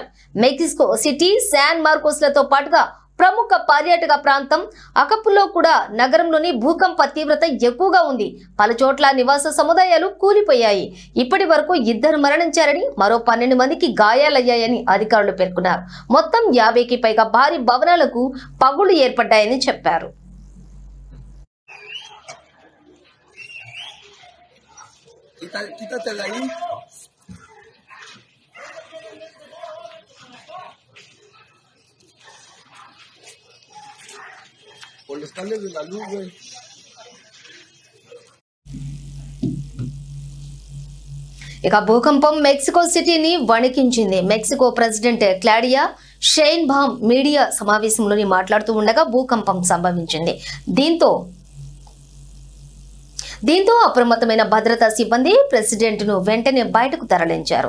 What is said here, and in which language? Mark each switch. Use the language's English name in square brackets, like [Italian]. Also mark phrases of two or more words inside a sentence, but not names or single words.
[Telugu] మెక్సికో సిటీ, శాన్ మార్కోస్లతో పాటుగా ప్రముఖ పర్యాటక ప్రాంతం అకపులో కూడా నగరంలోని భూకంప తీవ్రత ఎక్కువగా ఉంది. పలు చోట్ల నివాస సముదాయాలు కూలిపోయాయి. ఇప్పటి వరకు 2 మరణించారని, మరో 12 మందికి గాయాలయ్యాయని అధికారులు పేర్కొన్నారు. మొత్తం 50కి పైగా భారీ భవనాలకు పగుళ్లు ఏర్పడ్డాయని చెప్పారు. [Spanish] Por los cables de la luz, güey. [Telugu] ఇక భూకంపం మెక్సికో సిటీని వణికించింది. మెక్సికో ప్రెసిడెంట్ క్లాడియా షెయిన్బామ్ మీడియా సమావేశంలోని మాట్లాడుతూ ఉండగా భూకంపం సంభవించింది. దీంతో అప్రమత్తమైన భద్రతా సిబ్బంది ప్రెసిడెంట్ ను వెంటనే బయటకు తరలించారు.